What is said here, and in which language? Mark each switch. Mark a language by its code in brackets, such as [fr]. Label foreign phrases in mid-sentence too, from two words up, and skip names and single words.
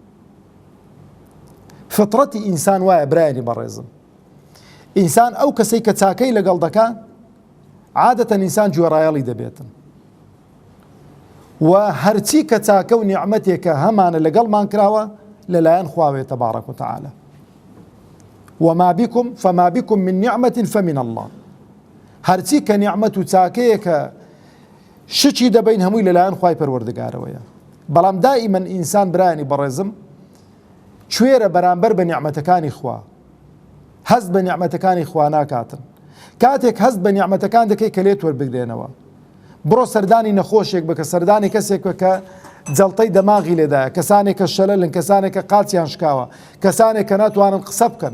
[ckb] فطرەتی ئینسان وایە برایانی بەڕێزم، ئینسان ئەو کەسەی کە چاکەی لەگەڵ دەکا عادەتەن ئینسان گوێڕایەڵی دەبێتن و هەرچی کە چاکە و نیعمەتێکە هەمانە لەگەڵمان کراوە لەلایەن خواوێ [ar] تەبارەک و تەعالە. وما بكم فما بكم من نعمة فمن الله. [ckb] هەرچی کە نیعمەت و چاکەیەکە شچی دەبین هەمووی لەلایەن خوای پەروەردگارەوەیە. بەڵام دائیمەن ئینسان برایانی بەڕێزم کوێرە بەرامبەر بە نیعمەتەکانی خوا، هەست بە نیعمەتەکانی خوا ناکاتن. کاتێک هەست بە نیعمەتەکان دەکەی کە لێت وەربگرێنەوە، بڕۆ سەردانی نەخۆشێک بکە، سەردانی کەسێک بکە جەڵتەی دەماغی لێدایە، کەسانێک کە شەلەلن، کەسانێک کە قاچیان شکاوە، کەسانێک کە ناتوانن قسە بکەن.